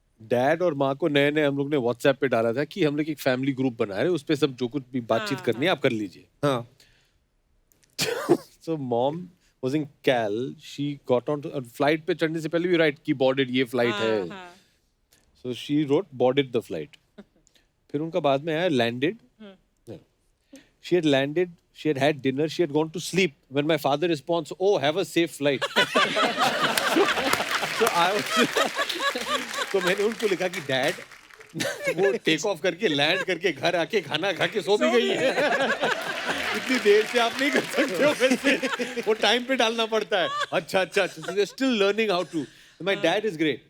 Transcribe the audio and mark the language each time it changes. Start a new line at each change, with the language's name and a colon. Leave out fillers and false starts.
Hindi: Dad और माँ को नए नए हम लोग ने व्हाट्सएप पे डाला था कि हम लोग एक फैमिली ग्रुप बना रहे हैं, उस पे सब जो कुछ भी बातचीत करनी है आप कर लीजिए. हाँ.
English: So mom was in Cal. She got on flight
Hindi: पे चढ़ने से पहले भी write कि boarded ये flight है.
English: So she wrote boarded the flight.
Hindi: फिर उनका बाद में आया landed.
English: She had landed. She had had dinner. She had gone to sleep. When my father responds, "Oh, have a safe flight." So I was.
Hindi: तो मैंने उनको लिखा कि डैड वो टेक ऑफ करके लैंड करके घर आके खाना खा के सो भी गई है. इतनी देर से आप नहीं कर सकते हो वैसे. वो टाइम पे डालना पड़ता है. अच्छा अच्छा अच्छा.
English: Still learning how to. My dad is great.